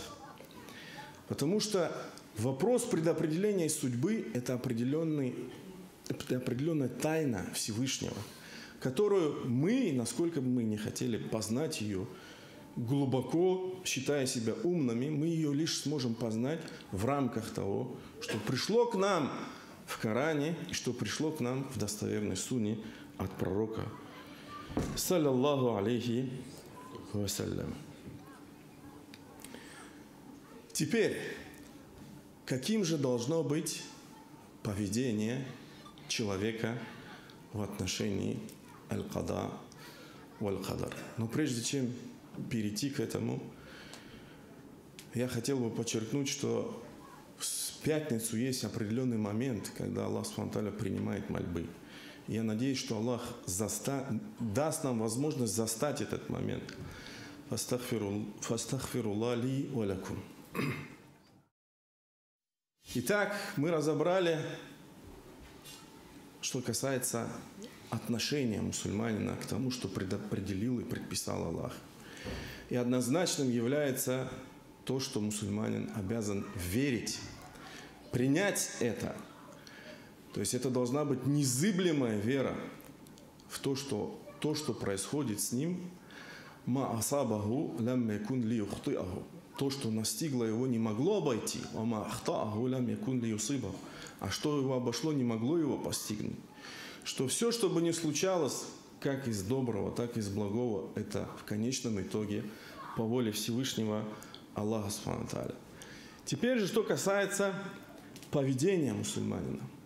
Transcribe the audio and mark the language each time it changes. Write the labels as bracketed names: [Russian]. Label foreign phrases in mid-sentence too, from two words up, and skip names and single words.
[Russian] Потому что вопрос предопределения судьбы – это определенная тайна Всевышнего, которую мы, насколько бы мы не хотели познать ее, глубоко, считая себя умными, мы ее лишь сможем познать в рамках того, что пришло к нам в Коране и что пришло к нам в достоверной сунне от пророка. [Arabic] صلى الله عليه وسلم. [Russian] Теперь, каким же должно быть поведение человека в отношении [Arabic] القضاء والقدر? [Russian] Но прежде чем перейти к этому, я хотел бы подчеркнуть, что в пятницу есть определенный момент, когда [Arabic] الله سبحانه وتعالى [Russian] принимает мольбы. Я надеюсь, что Аллах даст нам возможность застать этот момент. [Arabic] فأستغفر الله لي ولكم. [Russian] Итак, мы разобрали, что касается отношения мусульманина к тому, что предопределил и предписал Аллах. И однозначным является то, что мусульманин обязан верить, принять это. То есть это должна быть незыблемая вера в то, что происходит с ним. [Arabic] ما أصابه لم يكن ليخطئه. [Russian] То, что настигло его, не могло обойти. [Arabic] ما أخطأه لم يكن ليصيبه. [Russian] А что его обошло, не могло его постигнуть. Что все, что бы ни случалось, как из доброго, так и из благого, это в конечном итоге по воле Всевышнего [Arabic] الله سبحانه وتعالى. [Russian] Теперь же, что касается поведения мусульманина.